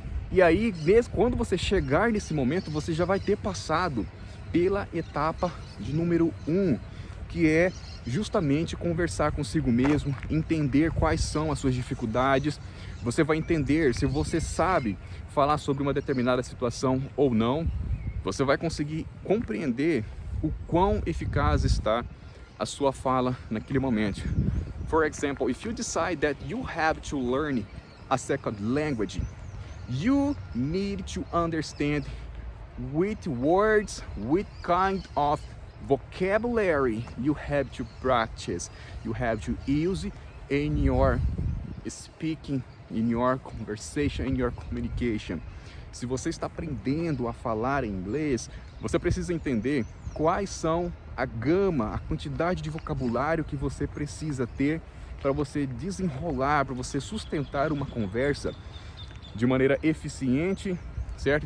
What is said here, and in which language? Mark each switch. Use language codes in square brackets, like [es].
[pt] E aí, mesmo quando você chegar nesse momento, você já vai ter passado pela etapa de número 1, que é justamente conversar consigo mesmo, entender quais são as suas dificuldades. Você vai entender se você sabe falar sobre uma determinada situação ou não. Você vai conseguir compreender o quão eficaz está a sua fala naquele momento. [en] For example, if you decide that you have to learn a second language, you need to understand which words, which kind of vocabulary you have to practice, you have to use in your speaking, in your conversation, in your communication. [pt] Se você está aprendendo a falar em inglês, você precisa entender quais são a gama, a quantidade de vocabulário que você precisa ter para você desenrolar, para você sustentar uma conversa de maneira eficiente, certo?